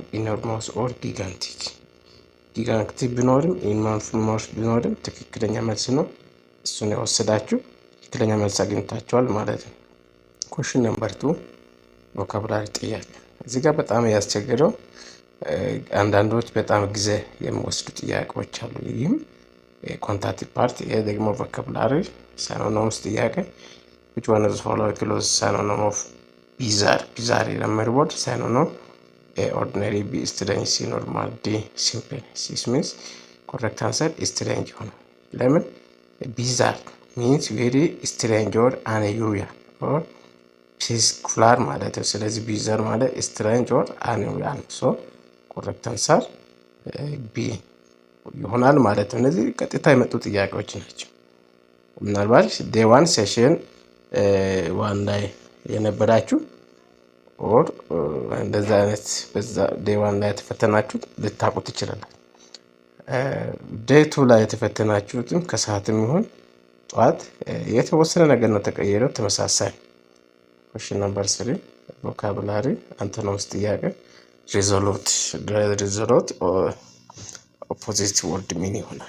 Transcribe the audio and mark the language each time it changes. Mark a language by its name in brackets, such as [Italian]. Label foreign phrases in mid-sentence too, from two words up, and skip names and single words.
[English] enormous or gigantic። [Amharic] ጊጋንቲክ ቢኖርም ኢኖርሞስ ቢኖርም ትክክለኛ መልስ ነው። እሱን የወሰዳችሁ ትክክለኛ መልስ አግኝታችኋል ማለት ነው። [English] question number 2 vocabulary [Amharic] ጥያቄ። እዚህ ጋር በጣም ያስቸገረው አንዳንዶች በጣም ጊዜ የሚወስዱ ጥያቄዎች አሉ። ይህም ኮንታክቲቭ ፓርት፣ ይሄ ደግሞ [English] vocabulary synonyms [Amharic] ጥያቄ [English] which one of the following close synonym of bizarre? bizarre የሚለው word synonym ordinary፣ B strange፣ C normal፣ D simple። this means correct answer strange [Amharic] ይሆናል። ለምን? [English] bizarre means very strange or unusual or ፒስኩላር [Amharic] ማለት ነው። ስለዚህ [English] ቢዘር ማለት strange or unusual። ሶ correct answer B [Amharic] ይሆናል ማለት ነው። እነዚህ ቀጥታ የመጡ ጥያቄዎች ናቸው። ምናልባት [English] day 1 session 1 [Amharic] ላይ የነበራችሁ ኦር እንደዛ አይነት በዛ ዴይ 1 ላይ የተፈተናችሁት ልታውቁት ትችላላችሁ። ዴይ 2 ላይ የተፈተናችሁትም ከሰዓትም ይሁን ጠዋት የተወሰነ ነገር ነው ተቀየረው፣ ተመሳሳይ። [English] question number 3 vocabulary antonyms [Amharic] ጥያቄ። [English] resolute opposite word [Amharic] ምን ይሆናል?